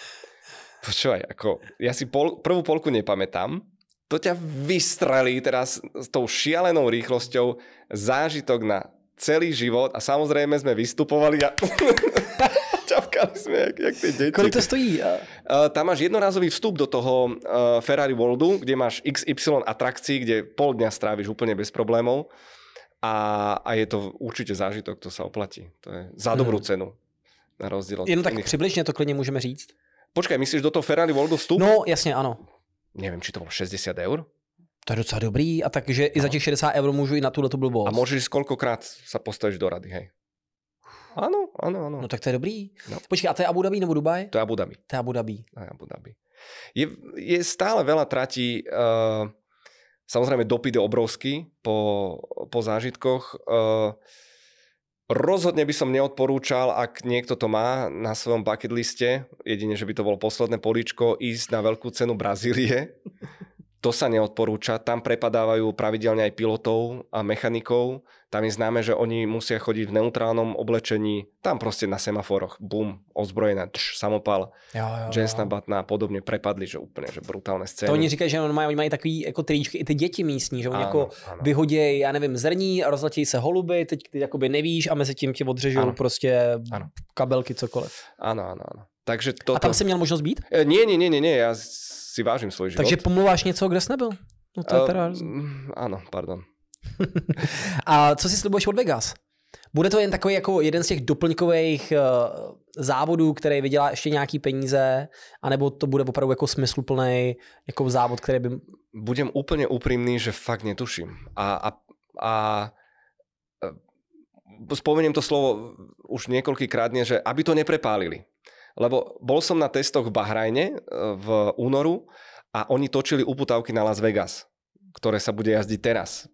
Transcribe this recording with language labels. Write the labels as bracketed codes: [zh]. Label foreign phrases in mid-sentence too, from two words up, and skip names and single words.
[sk] Počúvaj, ako, ja si prvú polku nepamätám, to ťa vystrelí teraz s tou šialenou rýchlosťou, zážitok na celý život a samozrejme sme vystupovali a ťapkali sme, jak tie deti. [cs] Kolik to stojí? [sk] Tam máš jednorázový vstup do toho Ferrari Worldu, kde máš XY atrakcií, kde pol dňa stráviš úplne bez problémov a je to určite zážitok, to sa oplatí. To je za dobrú cenu. Na rozdiel od [cs] Jenom tak přibližně to klidně můžeme říct. [sk] Počkaj, myslíš do toho Ferrari Worldu vstup? [cs] No, jasně, ano. [sk] Neviem, či to bolo 60 eur? [cs] To je docela dobrý a takže i za těch 60 eur můžu i na tuhle blbost. A [sk] môžeš koľkokrát sa postavíš do rady, hej? Áno. [cs] No tak to je dobrý. No. Počkej, a to je Abu Dhabi nebo Dubaj? [sk] To je Abu Dhabi. To je Abu Dhabi. Je stále veľa tratí, samozrejme dopyt je obrovský po zážitkoch. Rozhodne by som neodporúčal, ak niekto to má na svojom bucket liste, jedine, že by to bolo posledné políčko, ísť na veľkú cenu Brazílie. To sa neodporúča. Tam prepadávajú pravidelne aj pilotov a mechanikov. Tam je známe, že oni musia chodiť v neutrálnom oblečení. Tam proste na semaforoch. Bum, ozbrojená, samopal. Jensen Button a podobne prepadli, že úplne že brutálne scény. To [cs] oni říkají, že oni mají takový jako tričky, i ty děti místní, že oni jako vyhodějí, já nevím, zrní a rozletí se holuby, teď ty jakoby nevíš a mezi tím ti odřežou prostě kabelky, cokoliv. [sk] Áno. Takže toto... [cs] A tam si měl možnost být? [sk] Nie, ja si vážim svoj život. [cs] Takže pomluváš něco, kde jsi nebyl? No to je teda... [sk] Áno, pardon. [cs] A co si slibuješ od Vegas? Bude to jen takový jako jeden z těch doplňkových závodů, který vydělá ještě nějaký peníze, anebo to bude opravdu jako smysluplný jako závod, který by... [sk] Budem úplne úprimný, že fakt netuším. A spomeniem to slovo už niekoľkýkrát, že aby to neprepálili. Lebo bol som na testoch v Bahrajne v únoru a oni točili uputávky na Las Vegas, ktoré sa bude jazdiť teraz.